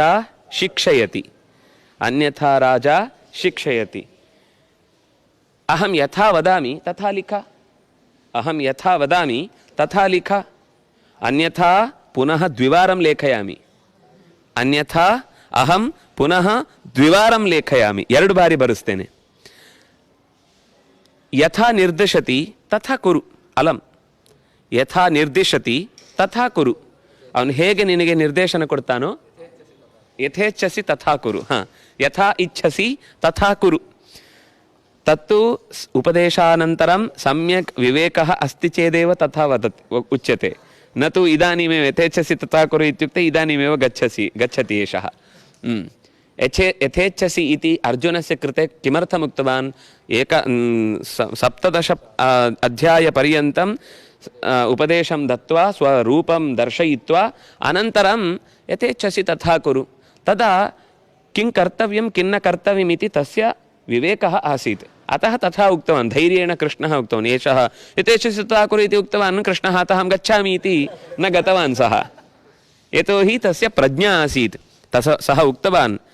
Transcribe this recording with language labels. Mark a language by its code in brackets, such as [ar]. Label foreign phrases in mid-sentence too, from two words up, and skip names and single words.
[sa] शिक्षयति अन्यथा राजा शिक्षयति अहं यथा वदामि तथा लिख अहं यथा वदामि तथा लिख अन्यथा पुनः द्विवारं लेखयामि अन्यथा अहं पुनः द्विवारं लेखयामि [kn] ಎರಡು ಬಾರಿ ಬರೆಸ್ತೇನೆ [sa] यथा निर्दिशति तथा कुरु अलम यथा निर्दिशति तथा कुरु [kn] ಅವನು ಹೇಗೆ ನಿನಗೆ ನಿರ್ದೇಶನ ಕೊಡ್ತಾನೋ [sa] ಯಥೇಚ್ಛಸಿ ತಥಾ ಕುರು ಯಥಾ ಇಚ್ಛಸಿ ತಥಾ ಕುರು ತತ್ತು ಉಪದೇಶಾನಂತರಂ ಸಮ್ಯಕ್ ವಿವೇಕಃ ಅಸ್ತಿ ಚೇದೇವ ತಥಾ ವದತಿ ಉಚ್ಯತೆ ನ ತು ಇದಾನೀಮೇವ ಯಥೇಚ್ಛಸಿ ತಥಾ ಕುರು ಇತ್ಯುಕ್ತೆ ಇದಾನೀಮೇವ ಗಚ್ಚತಿ ಏಷಃ ಯಥೇಚ್ಛಸಿ ಇತಿ ಅರ್ಜುನಸ್ಯ ಕೃತೆ ಕಿಮರ್ಥಂ ಉಕ್ತವಾನ್ ಸಪ್ತದಶ ಅಧ್ಯಾಯ ಪರ್ಯಂತಂ उपदेशं दत्वा स्वरूपं दर्शयित्वा अनन्तरं यथेच्छसि तथा कुरु तदा किं कर्तव्यं किन्न कर्तव्यमिति तस्य विवेकः आसीत् अतः तथा उक्तवान् धैर्येण कृष्णः उक्तवान् एषः यथेच्छसित्वा कुरु इति उक्तवान् कृष्णः अतः अहं गच्छामि इति न गतवान् सः यतोहि तस्य प्रज्ञा आसीत् सः उक्तवान्